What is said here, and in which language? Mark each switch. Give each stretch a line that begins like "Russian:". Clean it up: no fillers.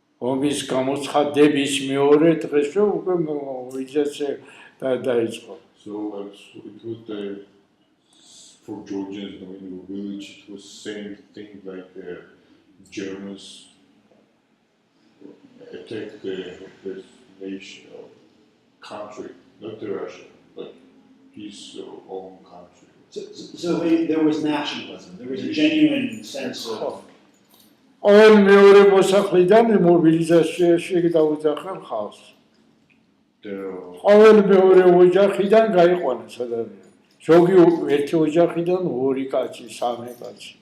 Georgian: ომის გამოცხადების მეორე დღესვე უკვე მობილიზაცია დაიწყო.
English: So it was for Georgians in the village, it was same thing like the Germans attacked this nation or country, not the Russia, but his own country. So there was nationalism. There was a genuine sense of. All
Georgian: მეორე მოსახლიდან მობილიზაციაში დაუძახან ხალხს.
English: All
Georgian: მეორე ოჯახიდან გაიყვანეს ადამიანები. ზოგი ერთი ოჯახიდან 2 კაცი, 3 კაცი.